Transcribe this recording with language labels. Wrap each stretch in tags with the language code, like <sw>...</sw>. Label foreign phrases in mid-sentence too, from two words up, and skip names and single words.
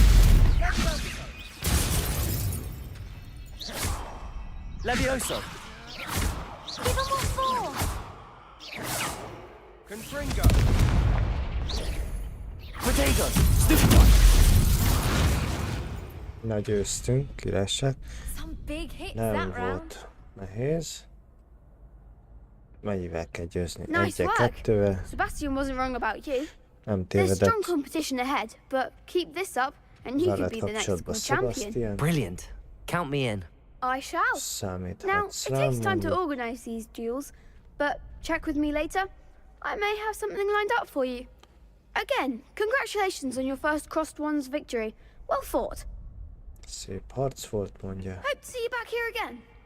<en>Levioso! Give him what for! Confringo! Protego! Stupid one!</en> <hu>Na, győztünk, királyság.</hu> <en>Some big hits</en> <hu>Nem</hu> <en>that round.</en> <hu>volt nehéz. Mennyivel kell győzni?</hu> <en>Nice</en> <hu>Egyel,</hu> <en>work.</en> <hu>kettővel.</hu> <en>Sebastian wasn't wrong about you.</en> <hu>Nem</hu> <en>There's</en> <hu>tévedett.</hu> <en>strong competition ahead, but keep this up and you could be the next</en> <hu>kapcsolatban</hu> <en>school champion. Sebastian. Brilliant. Count me in. I shall.</en> <hu>Számíthatsz</hu> <en>Now, it</en> <hu>rám,</hu> <en>takes time to</en> <hu>mondjuk.</hu> <en>organize these duels, but check with me later. I may have something lined up for you. Again, congratulations on your first Crossed Ones victory. Well fought.</en> <hu>Szép harc volt, mondja.</hu> <en>Hope to see you back here again.</en>